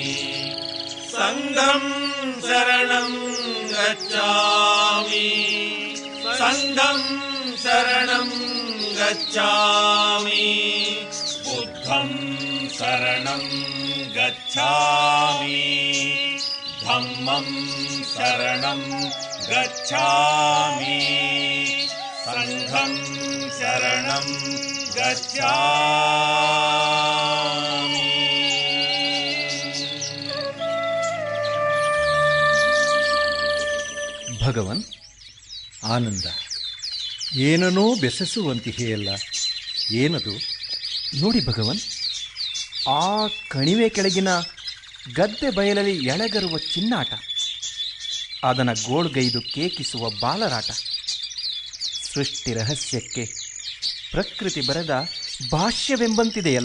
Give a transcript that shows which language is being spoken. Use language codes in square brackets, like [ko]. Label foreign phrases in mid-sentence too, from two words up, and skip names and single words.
[sa] संघं शरणं गच्छामि संघं शरणं गच्छामि बुद्धं शरणं गच्छामि धम्मं शरणं गच्छामि संघं शरणं गच्छामि. [kn] ಭಗವನ್, ಆನಂದ ಏನನೋ ಬೆಸಸುವಂತಿದೆಯಲ್ಲ, ಏನದು? ನೋಡಿ ಭಗವನ್, ಆ ಕಣಿವೆ ಕೆಳಗಿನ ಗದ್ದೆ ಬಯಲಲ್ಲಿ ಎಳೆಗರುವ ಚಿನ್ನಾಟ, ಅದನ್ನು ಗೋಳ್ಗೈದು ಕೇಕಿಸುವ ಬಾಲರಾಟ, ಸೃಷ್ಟಿ ರಹಸ್ಯಕ್ಕೆ ಪ್ರಕೃತಿ ಬರೆದ ಭಾಷ್ಯವೆಂಬಂತಿದೆಯಲ್ಲ.